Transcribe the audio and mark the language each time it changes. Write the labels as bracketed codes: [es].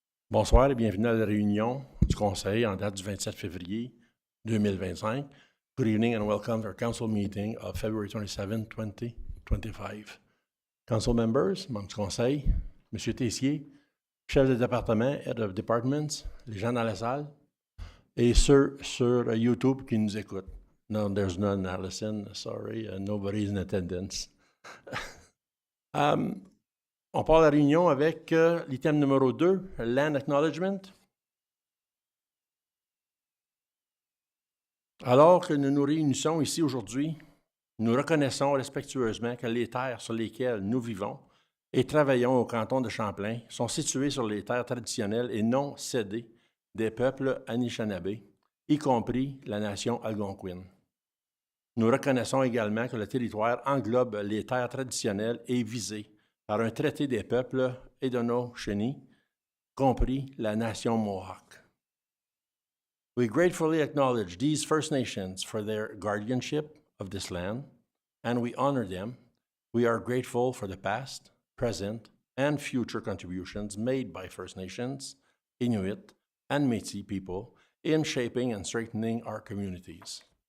[fr] Bonsoir et bienvenue à la réunion du Conseil en date du 27 février 2025. [en] Good evening and welcome to our council meeting of February 27, 2025. Council members, [fr] membres du Conseil, M. Tessier, chef de département, [en] head of departments, [fr] les gens dans la salle et ceux sur YouTube qui nous écoutent. [en] No, there's none, Allison. Sorry, nobody's in attendance. [fr] On part la réunion avec l'item numéro 2, [en] Land Acknowledgement. [fr] Alors que nous nous réunissons ici aujourd'hui, nous reconnaissons respectueusement que les terres sur lesquelles nous vivons et travaillons au canton de Champlain sont situées sur les terres traditionnelles et non cédées des peuples Anishinaabe, y compris la nation algonquine. Nous reconnaissons également que le territoire englobe les terres traditionnelles et visé par un traité des peuples Haudenosaunee, compris la nation Mohawk. [en] We gratefully acknowledge these First Nations for their guardianship of this land, and we honor them. We are grateful for the past, present, and future contributions made by First Nations, Inuit, and Métis people in shaping and strengthening our communities.